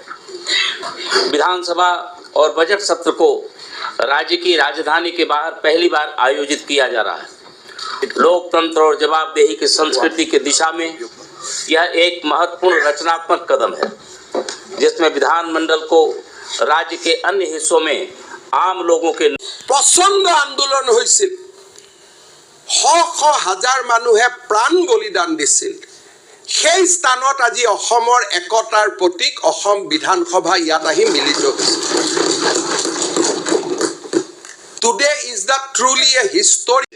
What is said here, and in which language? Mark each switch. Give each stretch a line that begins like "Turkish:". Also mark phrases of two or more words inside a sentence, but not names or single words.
Hindi: विधानसभा और बजट सत्र को राज्य की राजधानी के बाहर पहली बार आयोजित किया जा रहा है। लोकतंत्र और जवाबदेही की संस्कृति की दिशा में यह एक महत्वपूर्ण रचनात्मक कदम है, जिसमें विधानमंडल को राज्य के अन्य हिस्सों में आम लोगों के
Assamese: প্ৰচণ্ড আন্দোলন হৈছিল শ শ হাজাৰ মানুহে প্ৰাণ বলিদান দিছিল সেই স্থানত আজি অসমৰ একতাৰ প্ৰতীক অসম বিধানসভা ইয়াত আহি মিলিত হৈছে
English: today is the truly a history